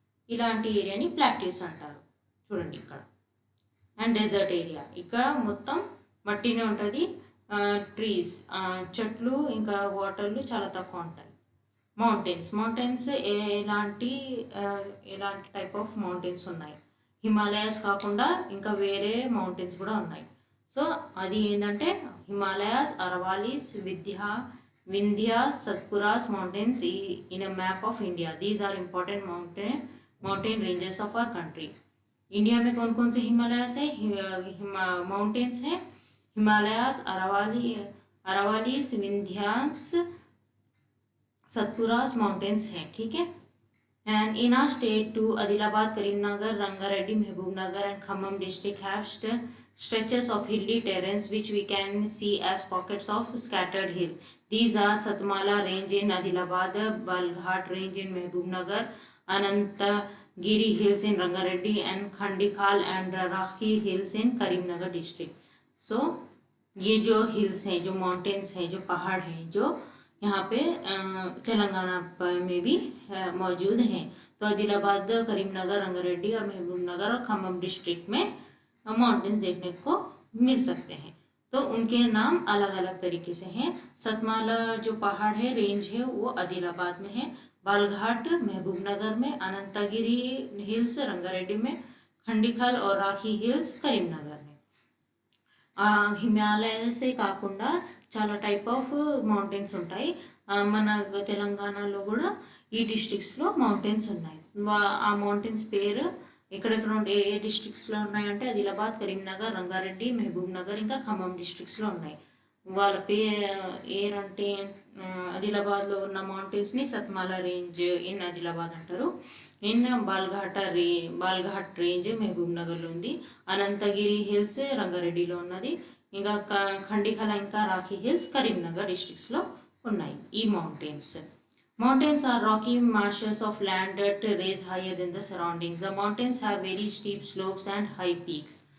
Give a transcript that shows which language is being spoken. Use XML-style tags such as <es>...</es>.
<te>ఇలాంటి ఏరియాని ప్లాట్యూస్ అంటారు. చూడండి ఇక్కడ. అండ్ డెజర్ట్ ఏరియా, ఇక్కడ మొత్తం మట్టినే ఉంటుంది, ట్రీస్, చెట్లు ఇంకా వాటర్లు చాలా తక్కువ ఉంటాయి. మౌంటైన్స్ ఎలాంటి టైప్ ఆఫ్ మౌంటైన్స్ ఉన్నాయి, హిమాలయాస్ కాకుండా ఇంకా వేరే మౌంటైన్స్ కూడా ఉన్నాయి. సో అది ఏంటంటే Himalayas, అరవాలీస్, Vindhya,</te> <en>Vindhyas, Satpuras mountains in a map of India. These are important mountain ranges of our country.</en> <hi>India में कौन कौन से हिमालयस है, माउंटेन्स है? हिमालयस, अरावालीस, विंध्यास, सतपुरास माउंटेन्स हैं, ठीक है।</hi> <en>And in our state too, Adilabad, Karimnagar, Rangareddy, Mehboob and Khammam district have stretches of hilly terrains which we can see as pockets of scattered hills. These are Satmala range in Adilabad, Balghat range in Mehboob Anantagiri hills in Rangareddy, and Khandikhal and Rakhi hills in Karimnagar district.</en> <hi>So ये जो hills हैं, जो mountains हैं, जो पहाड़ हैं, जो यहाँ पे तेलंगाना में भी मौजूद हैं। तो आदिलाबाद, करीमनगर, रंगारेड्डी और महबूबनगर और खम्मम डिस्ट्रिक्ट में माउंटेन्स देखने को मिल सकते हैं। तो उनके नाम अलग अलग तरीके से हैं। सतमाला जो पहाड़ है, रेंज है, वो आदिलाबाद में है। बालघाट महबूबनगर में, अनंतगिरी हिल्स रंगारेड्डी में, खंडीखल और राखी हिल्स करीमनगर में।</hi> <te>హిమాలయసే కాకుండా చాలా టైప్ ఆఫ్ మౌంటైన్స్ ఉంటాయి। మన తెలంగాణలో కూడా ఈ డిస్ట్రిక్ట్స్లో మౌంటైన్స్ ఉన్నాయి। ఆ మౌంటైన్స్ పేరు ఎక్కడెక్కడ ఏ ఏ డిస్ట్రిక్ట్స్లో ఉన్నాయంటే ఆదిలాబాద్, కరీంనగర్, రంగారెడ్డి, మహబూబ్ నగర్, ఇంకా ఖమ్మం డిస్ట్రిక్ట్స్లో ఉన్నాయి। వాళ్ళ ఏరంటే ఆదిలాబాద్లో ఉన్న మౌంటైన్స్ని సత్మాలా రేంజ్ ఇన్ ఆదిలాబాద్ అంటారు। ఇన్ బాల్ఘాట్ రేంజ్ మహబూబ్ నగర్లో ఉంది। అనంతగిరి హిల్స్ రంగారెడ్డిలో ఉన్నది। ఇంకా ఖండిఖల ఇంకా రాఖీ హిల్స్ కరీంనగర్ డిస్ట్రిక్ట్స్లో ఉన్నాయి ఈ mountains.</te> <en>Mountains are rocky marshes of land that raise higher than the surroundings. The mountains have very steep slopes and high peaks.</en>